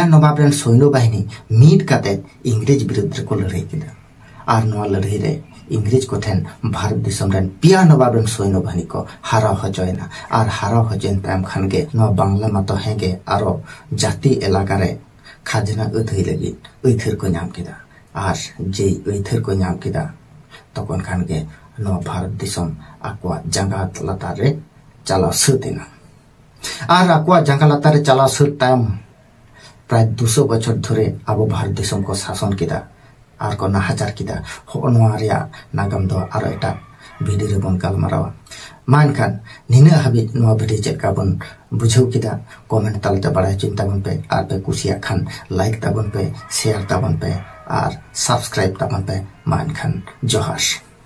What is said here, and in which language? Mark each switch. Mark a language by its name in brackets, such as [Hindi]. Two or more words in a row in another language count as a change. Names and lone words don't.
[Santali] नवाब रेन सैन्य बाहिनी मिट काते इंग्रेज विरुद्ध को लड़ाई केदा और नवा लड़ाई रे इंग्रेज को ठेन भारत दिसम रेन पिया नवाब रेन सैन्य बाहिनी को हारा हजयना और हारा हजयन तायम खान गे नवा बांग्ला मातो हेगे आरो जाति इलाका रे खाजना अधै लगी अइथर को नाम केदा और जे अइथर को नाम केदा तखन खान गे नवा भारत दिसम आकवा जांगा लातार रे चला सतेना और आकवा जांगा लातार रे चला सत तायम प्राय 200 बछर धरे अब भारत दिसम को शासन केदा और को नाहाजार किदा हो नवा रेया नागाम दो आरो एटा भिडियो रे बन गालमारावा मान खान निने हाबि नवा भिडियो चेका बन बुझौ किदा कमेंट तालते बाड़ाय चिंता बन पे आर पे कुसिया खान लाइक ताबन पे शेयर ताबन पे और सब्सक्राइब ताबन पे मान खान जोहार।